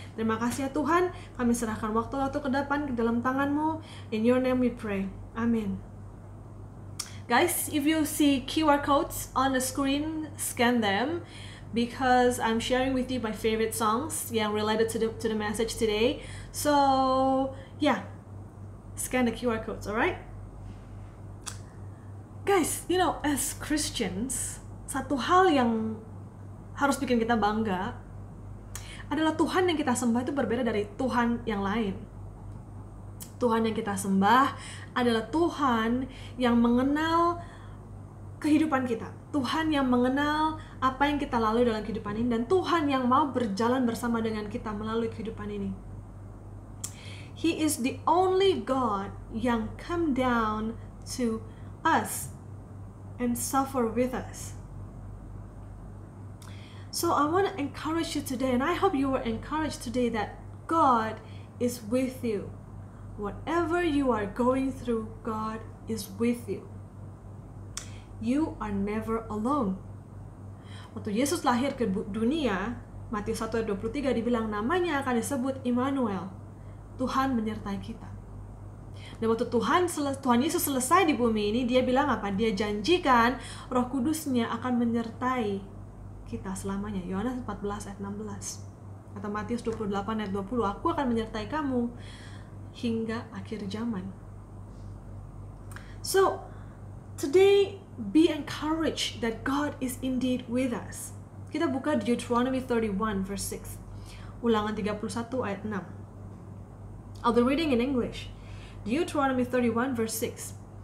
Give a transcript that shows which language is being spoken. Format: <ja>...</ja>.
<id>Terima kasih ya Tuhan, kami serahkan waktu-waktu ke depan ke dalam tangan-Mu.</id> <en>In your name we pray. Amin. Guys, if you see QR codes on the screen, scan them because I'm sharing with you my favorite songs</en> <id>yang</id> <en>related to the message today. So, yeah, scan the QR codes, alright? Guys, you know, as Christians,</en> <id>satu hal yang harus bikin kita bangga adalah Tuhan yang kita sembah itu berbeda dari Tuhan yang lain. Tuhan yang kita sembah adalah Tuhan yang mengenal kehidupan kita. Tuhan yang mengenal apa yang kita lalui dalam kehidupan ini, dan Tuhan yang mau berjalan bersama dengan kita melalui kehidupan ini.</id> <en>He is the only God yang come down to us and suffer with us. So I want to encourage you today, and I hope you were encouraged today, that God is with you. Whatever you are going through, God is with you. You are never alone.</en> <id>Waktu Yesus lahir ke dunia, Matius 1 ayat 23 dibilang namanya akan disebut Immanuel. Tuhan menyertai kita. Dan waktu Tuhan Yesus selesai di bumi ini, dia bilang apa? Dia janjikan Roh Kudusnya akan menyertai kita selamanya. Yohanes 14 ayat 16. Atau Matius 28 ayat 20, aku akan menyertai kamu hingga akhir zaman.</id> <en>So, today be encouraged that God is indeed with us.</en> <id>Kita buka Deuteronomy 31 verse 6. Ulangan 31 ayat 6.</id> <en>I'll be reading in English. Deuteronomy 31 verse 6.</en>